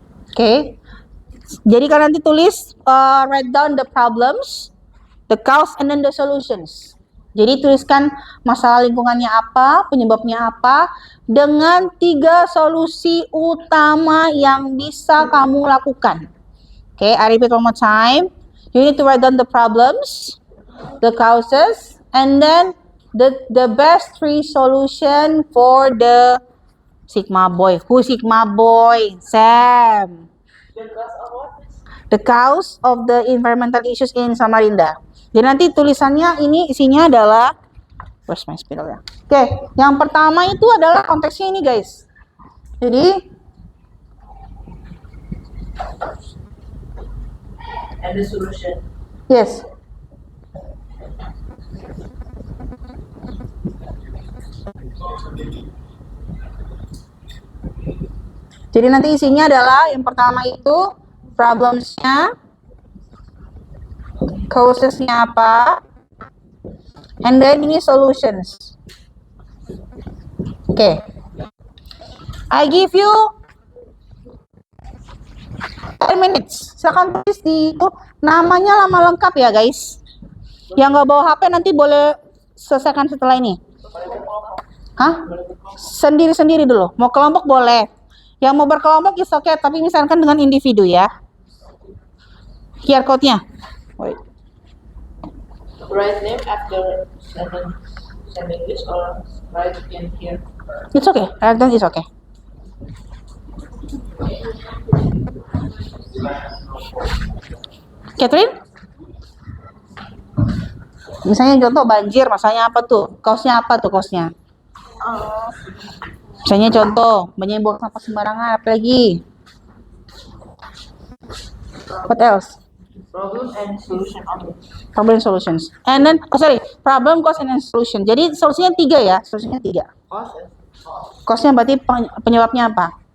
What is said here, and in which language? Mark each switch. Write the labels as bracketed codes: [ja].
[en] Oke. [id] Jadi kalian nanti tulis, [en] write down the problems, the cause, and then the solutions. [id] Jadi tuliskan masalah lingkungannya apa, penyebabnya apa, dengan 3 solusi utama yang bisa kamu lakukan. [en] Okay, I repeat one more time. You need to write down the problems, the causes, and then the best 3 solution for the Sigma boy. Who Sigma boy? Sam. The cause of the environmental issues in Samarinda. [id] Jadi nanti tulisannya ini isinya adalah, [en] where's my [id] spidol ya? Oke, yang pertama itu adalah konteksnya ini, guys. Jadi [en] And the solution. yes. [id] Jadi nanti isinya adalah yang pertama itu problemsnya, causesnya apa, [en] and then [id] ini solutions. [en] Oke. I give you 10 minutes. [id] Silakan tulis di itu namanya lama lengkap ya, guys. Yang nggak bawa HP nanti boleh selesaikan setelah ini. Hah? Sendiri-sendiri dulu. Mau kelompok boleh. Yang mau berkelompok [en] is okay, [id] tapi misalkan dengan individu ya. [en] QR code-nya. Wait. Write name after sending this or write in here. It's okay. Then it's okay. Catherine? [id] Misalnya contoh banjir, masanya apa tuh? Kaosnya apa tuh kaosnya? Misalnya contoh, banyak yang buang sampah sembarangan, apa lagi? [en] What else? Problem and solution only. Problem solutions. And then, problem, cause, and then solution. [id] Jadi solusinya 3 ya, solusinya 3. Cause-nya berarti penyebabnya apa?